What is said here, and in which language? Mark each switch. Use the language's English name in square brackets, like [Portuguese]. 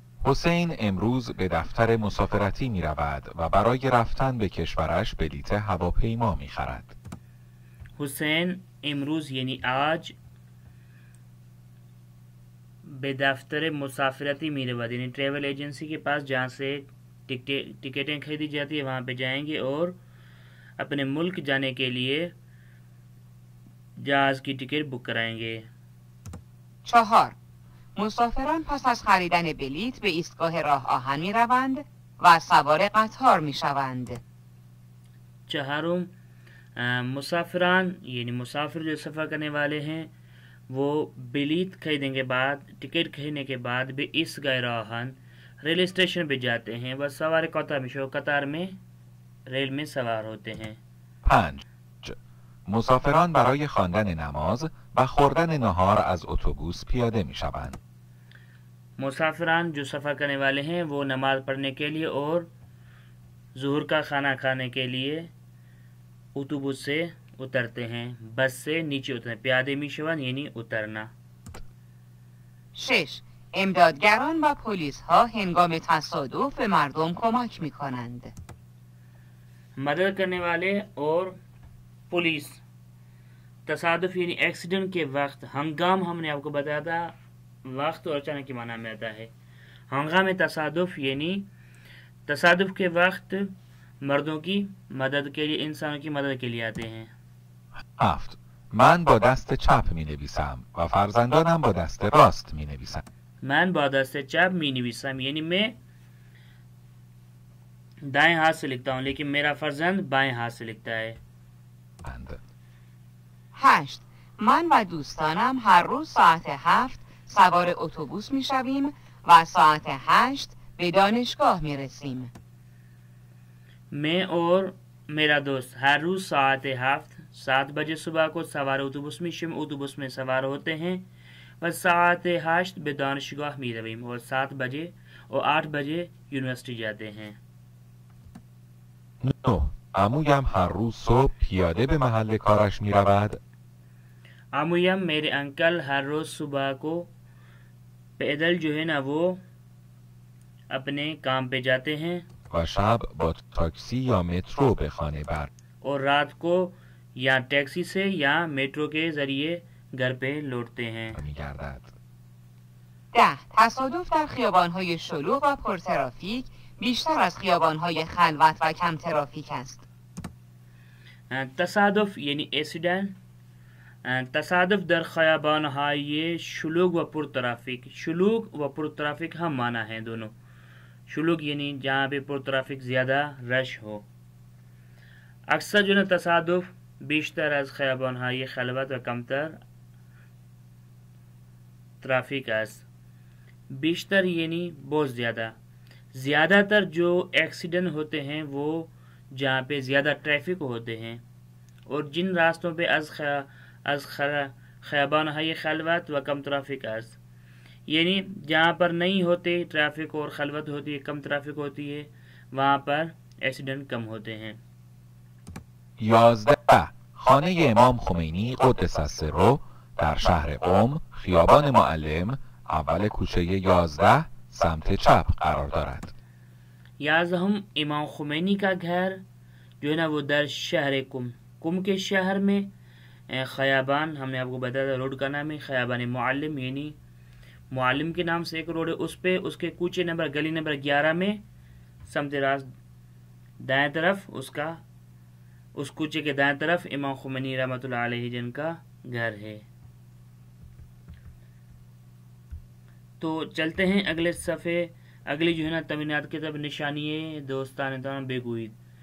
[Persian] حسین امروز به دفتر مسافرتی می رود و برای رفتن به کشورش بلیط هواپیما می خرد. [Urdu] حسین امروز یعنی آج [Persian] به دفتر مسافرتی می رود، [Urdu] یعنی ٹریول ایجنسی کے پاس جہاں سے ٹکٹیں خریدی جاتی ہے وہاں پہ جائیں گے اور اپنے ملک جانے کے لیے جہاز کی ٹکٹ بک کرائیں گے۔ [Persian] 4. مسافران پس از خریدن بلیط به ایستگاه راه آهن می روند و سوار قطار می شوند. 4. [Urdu] مسافران یعنی مسافر جو سفر کرنے والے ہیں وہ بلیط خریدنے کے بعد، ٹکٹ خریدنے کے بعد بھی [Persian] ایستگاه راه آهن [Urdu] ریل اسٹیشن پہ جاتے ہیں، بس [Persian] سوار قطار [Urdu] میں ریل میں سوار ہوتے ہیں۔ [Persian] 5. مسافران برای خواندن نماز و خوردن نهار از اتوبوس پیاده می شوند. [Urdu] مسافران جو سفر کرنے والے ہیں وہ نماز پڑھنے کے لیے اور ظہر کا کھانا کھانے کے لیے اتوبوس سے اترتے ہیں، بس سے نیچے اترتے ہیں. [Persian] پیاده میشوند [Urdu] یعنی اترنا. [Persian] 6. امدادگران و پلیس ها هنگام تصادف به مردم کمک می کنند. [Urdu] مدد کرنے والے اور پولیس تصادف یعنی ایکسیڈنٹ کے وقت. ہنگام ہم نے آپ کو بتایا تھا وقت اور اچانک کے معنی میں آتا ہے. ہنگام تصادف یعنی تصادف کے وقت مردوں کی مدد کے لیے، انسانوں کی مدد کے لیے آتے ہیں. [Persian] 7. من با دست چپ می نویسم و فرزندانم با دست راست می نویسم. من با دست چپ می نویسم [Urdu] یعنی میں دائیں ہاتھ سے لکھتا ہوں لیکن میرا فرزند بائیں ہاتھ سے لکھتا ہے. [Persian] 8. من و دوستانم هر روز ساعت 7 سوار اتوبوس می شویم و ساعت 8 به دانشگاه می رسیم. [Urdu] میں اور میرا دوست ہر روز ساعت 7 بجے صبح کو [Persian] سوار اتوبوس میشیم، [Urdu] اتوبوس میں سوار ہوتے ہیں [Persian] و ساعت 8 به دانشگاه می رویم [Urdu] اور 7 بجے اور 8 بجے یونیورسٹی جاتے ہیں. [Persian] 9. عمویم هر روز صبح پیاده به محل کارش می رود. [Urdu] عمویم میرے انکل ہر روز صبح کو پیدل جو ہے نا وہ اپنے کام پہ جاتے ہیں [Persian] و شب با تاکسی یا مترو به خانه بر. [Urdu] اور رات کو یا ٹیکسی سے یا میٹرو کے ذریعے گھر پہ لوٹتے ہیں. [Persian] می گردد. 10. تصادف در خیابان‌های شلوغ و پرترافیک بیشتر از خیابان‌های خلوت و کم ترافیک است. [Urdu] تصادف یعنی ایکسیڈنٹ. [Persian] تصادف در خیابان‌های شلوغ و پرترافیک. [Urdu] شلوغ و پرترافیک ہم معنی ہیں دونوں. شلوغ یعنی جہاں پہ پرترافیک زیادہ رش ہو. اکثر جو ہے [Persian] تصادف بیشتر از خیابان‌های خلوت و کمتر ترافیک است. [Urdu] بیشتر یعنی بہت زیادہ. زیادہ تر جو ایکسیڈنٹ ہوتے ہیں وہ جہاں پہ زیادہ ٹریفک ہوتے ہیں اور جن راستوں پہ [Persian] از خیابان‌های خلوت و کم ترافیک است [Urdu] یعنی جہاں پر نہیں ہوتے ٹریفک اور خلوت ہوتی ہے، کم ٹریفک ہوتی ہے، وہاں پر ایکسیڈنٹ کم ہوتے ہیں. [Persian] 11. خانه امام خمینی قدس السر در شهر قم خیابان معلم اول کوچه 11 سمت چپ قرار دارد. [Urdu] 11 امام خمینی کا گھر جو ہے نا وہ در شہر قم کے شہر میں خیابان، ہم نے آپ کو بتایا تھا روڈ کا نام ہے خیابان معلم یعنی معلم کے نام سے ایک روڈ ہے، اس پہ اس کے کوچے نمبر گلی نمبر 11 میں سمت راست دائیں طرف اس کوچے کے دائیں طرف امام خمینی رحمۃ اللہ علیہ جن کا گھر ہے. تو چلتے ہیں اگلے صفحے. اگلی جو ہے نا تمرینات کی طرف. [Persian] نشانی دوستان تمام بگوید.